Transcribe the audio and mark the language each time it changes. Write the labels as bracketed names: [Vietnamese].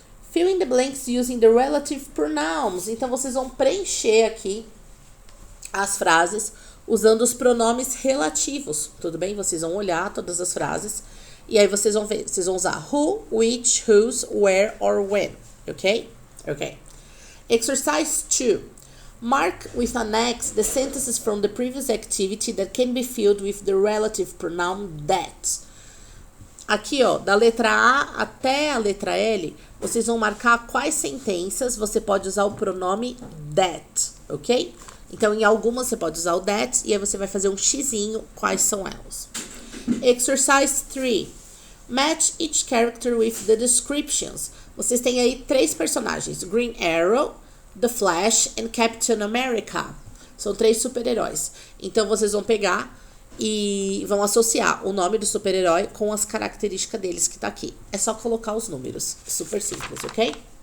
[English] Fill in the blanks using the relative pronouns. [Portuguese] Então, vocês vão preencher aqui as frases usando os pronomes relativos, tudo bem? Vocês vão olhar todas as frases e aí vocês vão ver, vocês vão usar [English] who, which, whose, where or when, [Portuguese] ok? [English] Ok. Exercise 2. Mark with an X the sentences from the previous activity that can be filled with the relative pronoun that. [Portuguese] Aqui, ó, da letra A até a letra L, vocês vão marcar quais sentenças você pode usar o pronome that, ok? Então, em algumas você pode usar o that e aí você vai fazer um xizinho quais são elas. [English] Exercise 3. Match each character with the descriptions. [Portuguese] Vocês têm aí 3 personagens, Green Arrow, The Flash and Captain America. São 3 super-heróis. Então, vocês vão pegar e vão associar o nome do super-herói com as características deles que tá aqui. É só colocar os números. Super simples, ok?